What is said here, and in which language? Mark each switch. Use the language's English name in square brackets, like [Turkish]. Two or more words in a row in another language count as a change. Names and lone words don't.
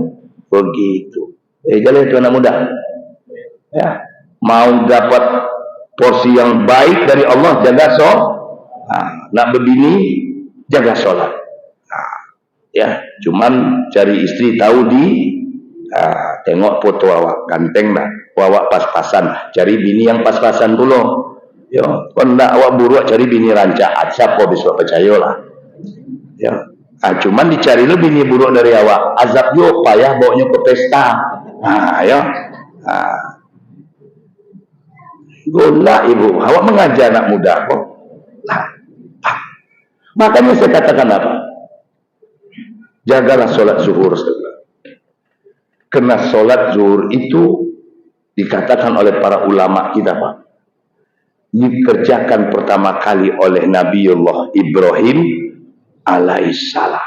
[Indonesian] Begitu. Jadi itu anak muda. Ya, mau dapat porsi yang baik dari Allah, jaga sholat. [Minangkabau] Nak berbini, jaga sholat. Ya, cuman cari istri tahu tengok foto awak ganteng dah, awak pas-pasan, cari bini yang pas-pasan dulu. Yo, kalau nak awak buruk cari bini rancak, siapa besok percaya lah. Ya, cuman dicari lu bini buruk dari awak, azab yo payah bawanya ke pesta. [Indonesian] Ya. [Minangkabau] Gola ibu, awak mengajar anak muda kok. [Indonesian] Makanya saya katakan apa? Jagalah sholat zuhur. Karena sholat zuhur itu dikatakan oleh para ulama kita Pak, dikerjakan pertama kali oleh Nabiullah Ibrahim alaihissalam.